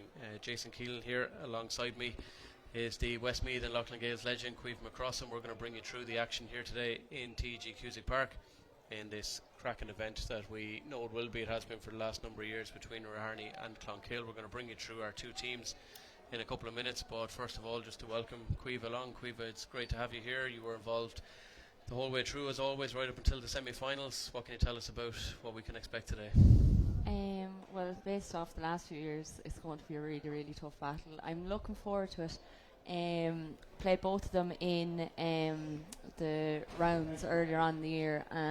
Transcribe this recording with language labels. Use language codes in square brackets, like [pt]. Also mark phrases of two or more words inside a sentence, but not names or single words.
[en] Jason Keelan here alongside me is the Westmeath and Loughlin Gales legend Caoimhe McCrossam. We're going to bring you through the action here today in TEG Cusack Park in this cracking event that we know it will be. It has been for the last number of years between Raharney and Clonkill. We're going to bring you through our two teams in a couple of minutes, but first of all, just to welcome Caoimhe along. Caoimhe, it's great to have you here. You were involved the whole way through, as always, right up until the semi-finals. What can you tell us about what we can expect today? Well, based off the last few years, it's going to be a really, really tough battle. I'm looking forward to it. Played both of them in the rounds earlier on in the year.